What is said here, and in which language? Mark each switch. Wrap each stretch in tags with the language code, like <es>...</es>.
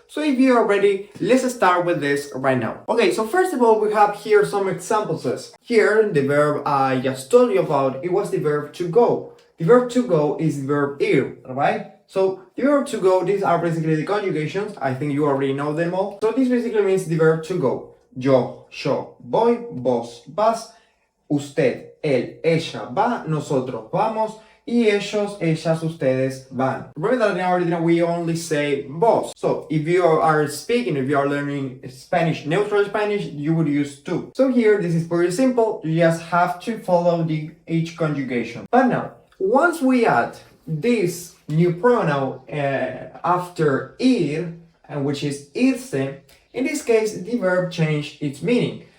<en>So if you are ready, let's start with this right now. Okay, so first of all, we have here some examples. Here, the verb I just told you about, it was the verb to go. The verb to go is the verb ir, right? So the verb to go, these are basically the conjugations. I think you already know them all. So this basically means the verb to go.</en> <es>Yo voy, vos vas, usted, él, ella va, nosotros vamos, y ellos, ellas, ustedes van.</es> <en>Remember that in Argentina we only say vos. So if you are speaking, if you are learning Spanish, neutral Spanish, you would use tú. So here, this is very simple. You just have to follow each conjugation. But now, once we add this new pronoun after ir, which is irse, in this case, the verb changed its meaning.</en>